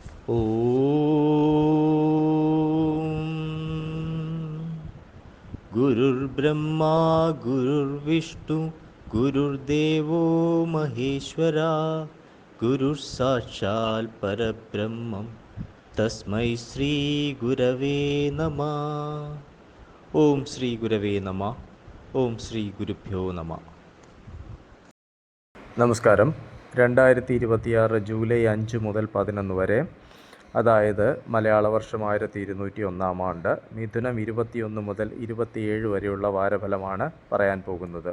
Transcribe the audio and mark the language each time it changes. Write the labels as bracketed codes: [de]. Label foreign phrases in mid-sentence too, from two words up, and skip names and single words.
[sa] गुरुर्ब्रह्मा गुरुर्विष्णु गुरुर्देवो महेश्वरा गुरुर्साक्षात् परब्रह्मं तस्मै श्री गुरवे नमः. ॐ श्री गुरवे नम। ॐ श्री गुरुभ्यो नम. [ml] നമസ്കാരം. 2026 ജൂലൈ 5 മുതൽ 11 വരെ, അതായത് മലയാള വർഷം 1201 ആണ്ട്, മിഥുനം 21 മുതൽ 27 വരെയുള്ള വാരഫലമാണ് പറയാൻ പോകുന്നത്.